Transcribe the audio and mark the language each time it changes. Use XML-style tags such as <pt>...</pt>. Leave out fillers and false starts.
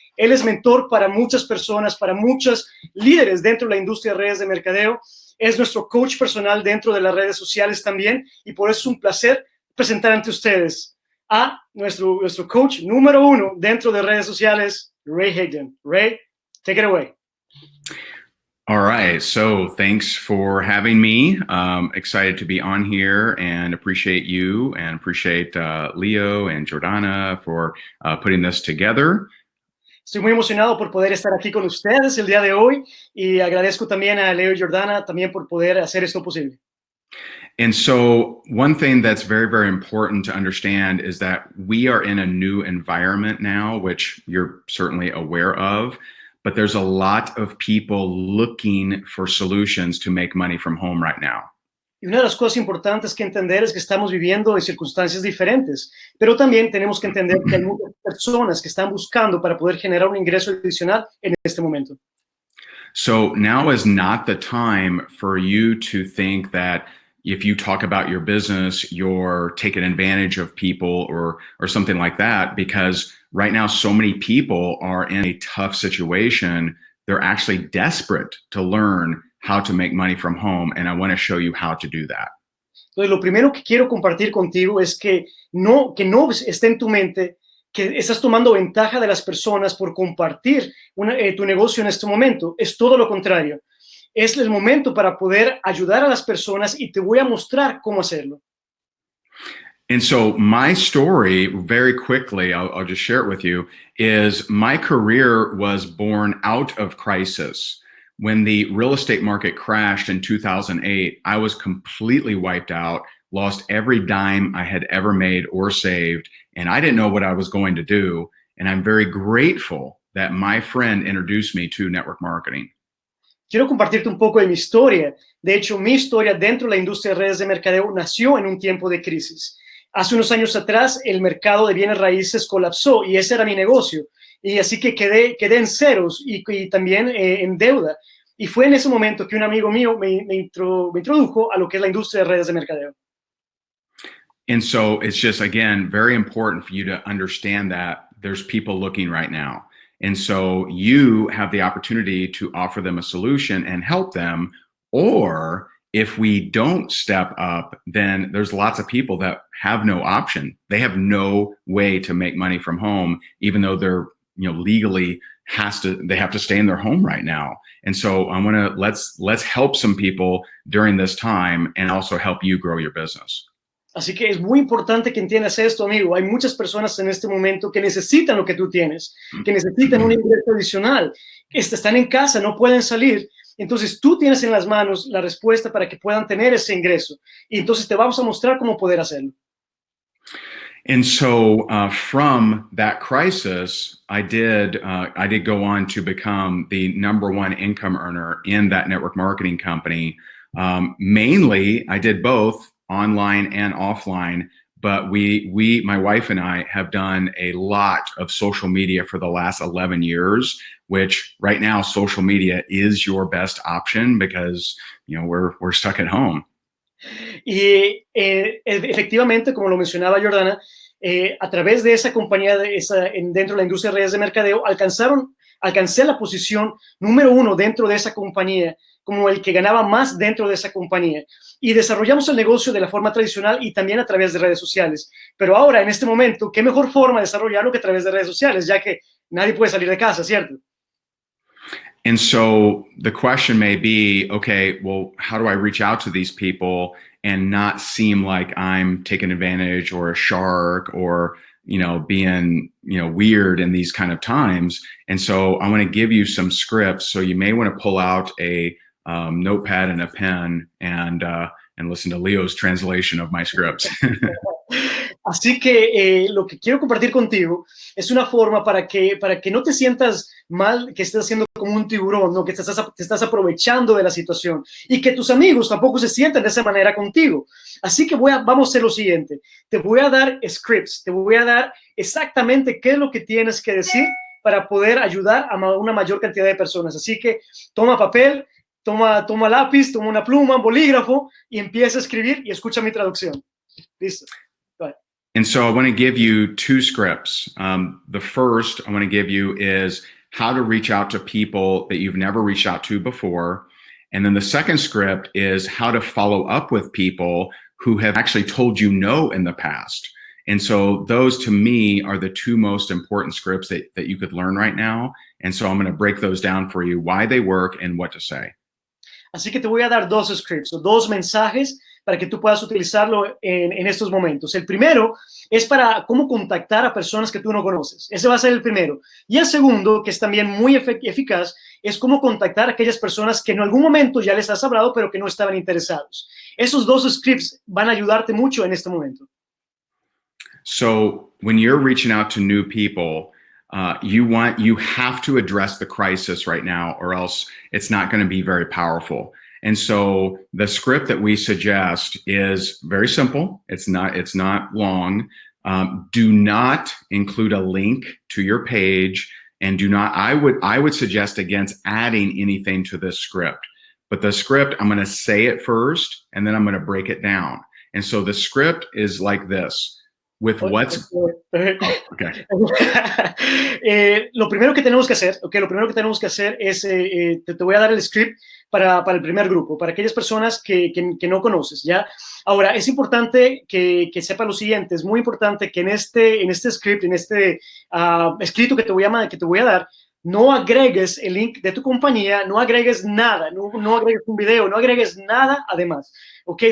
<es>Él es mentor para muchas personas, para muchos líderes dentro de la industria de redes de mercadeo. Es nuestro coach personal dentro de las redes sociales también, y por eso es un placer presentar ante ustedes a nuestro coach número 1 dentro de redes sociales, Ray Higdon.</es> <en>Ray, take it away. All right, so thanks for having me. Excited to be on here and appreciate you and appreciate Leo and Jordana for putting this together.</en> <es>Estoy muy emocionado por poder estar aquí con ustedes el día de hoy y agradezco también a Leo y Jordana también por poder hacer esto posible.</es> <en>And so one thing that's very, very important to understand is that we are in a new environment now, which you're certainly aware of, but there's a lot of people looking for solutions to make money from home right now.</en> <es>Y una de las cosas importantes que entender es que estamos viviendo en circunstancias diferentes, pero también tenemos que entender que hay muchas personas que están buscando para poder generar un ingreso adicional en este momento.</es> <en>So now is not the time for you to think that if you talk about your business, you're taking advantage of people or something like that, because right now so many people are in a tough situation. They're actually desperate to learn how to make money from home, and I want to show you how to do that.</en> <es>Entonces, lo primero que quiero compartir contigo es que no esté en tu mente que estás tomando ventaja de las personas por compartir tu negocio en este momento. Es todo lo contrario. Es el momento para poder ayudar a las personas y te voy a mostrar cómo hacerlo.</es> <en>And so my story, very quickly, I'll just share it with you, is my career was born out of crisis. When the real estate market crashed in 2008, I was completely wiped out, lost every dime I had ever made or saved, and I didn't know what I was going to do. And I'm very grateful that my friend introduced me to network marketing.</en> <es>Quiero compartirte un poco de mi historia. De hecho, mi historia dentro de la industria de redes de mercadeo nació en un tiempo de crisis. Hace unos años atrás, el mercado de bienes raíces colapsó y ese era mi negocio. Y así que quedé en ceros y también en deuda. Y fue en ese momento que un amigo mío me introdujo a lo que es la industria de redes de mercadeo.</es> <en>And so it's just, again, very important for you to understand that there's people looking right now. And so you have the opportunity to offer them a solution and help them. Or if we don't step up, then there's lots of people that have no option. They have no way to make money from home, even though they're, legally they have to stay in their home right now. And so I want to let's help some people during this time and also help you grow your business.</en> <es>Así que es muy importante que entiendas esto, amigo. Hay muchas personas en este momento que necesitan lo que tú tienes, que necesitan un ingreso adicional, que están en casa, no pueden salir. Entonces tú tienes en las manos la respuesta para que puedan tener ese ingreso. Y entonces te vamos a mostrar cómo poder hacerlo.</es> <en>And so from that crisis, I did go on to become the #1 income earner in that network marketing company. Mainly, I did both online and offline, but my wife and I have done a lot of social media for the last 11 years, which right now social media is your best option because, we're stuck at home.</en> <es>Y efectivamente, como lo mencionaba Jordana, a través de esa compañía, dentro de la industria de redes de mercadeo, alcancé la posición #1 dentro de esa compañía, como el que ganaba más dentro de esa compañía. Y desarrollamos el negocio de la forma tradicional y también a través de redes sociales. Pero ahora, en este momento, ¿qué mejor forma de desarrollarlo que a través de redes sociales? Ya que nadie puede salir de casa, ¿cierto?</es> <en>And so the question may be, okay, well, how do I reach out to these people and not seem like I'm taking advantage or a shark or, being, weird in these kind of times? And so I want to give you some scripts. So you may want to pull out a notepad and a pen and listen to Leo's translation of my scripts.</en> <es>Así que lo que quiero compartir contigo es una forma para que no te sientas mal, que estés haciendo como un tiburón, ¿no? Que te estás aprovechando de la situación y que tus amigos tampoco se sientan de esa manera contigo. Así que vamos a hacer lo siguiente. Te voy a dar scripts, te voy a dar exactamente qué es lo que tienes que decir para poder ayudar a una mayor cantidad de personas. Así que toma papel, toma lápiz, toma una pluma, un bolígrafo y empieza a escribir y escucha mi traducción. Listo.</es> <en>And so I want to give you 2 scripts. The first I want to give you is how to reach out to people that you've never reached out to before. And then the second script is how to follow up with people who have actually told you no in the past. And so those to me are the 2 most important scripts that you could learn right now. And so I'm going to break those down for you, why they work and what to say.</en> <es>Así que te voy a dar 2 scripts o 2 mensajes para que tú puedas utilizarlo en estos momentos. El primero es para cómo contactar a personas que tú no conoces. Ese va a ser el primero. Y el segundo, que es también muy eficaz, es cómo contactar a aquellas personas que en algún momento ya les has hablado, pero que no estaban interesados. Esos 2 scripts van a ayudarte mucho en este momento.</es> <en>So when you're reaching out to new people, you have to address the crisis right now, or else it's not going to be very powerful. And so the script that we suggest is very simple. It's not long. Do not include a link to your page, and I would suggest against adding anything to this script. But the script, I'm going to say it first, and then I'm going to break it down. And so the script is like this. With what's okay.</en> <es>Lo primero que tenemos que hacer, es, te voy a dar el script para el primer grupo, para aquellas personas que no conoces, ¿ya? Ahora, es importante que sepa lo siguiente, es muy importante que en este script, en este escrito que te voy a dar, no agregues el link de tu compañía, no agregues nada, no agregues un video, no agregues nada además, ¿ok?</es>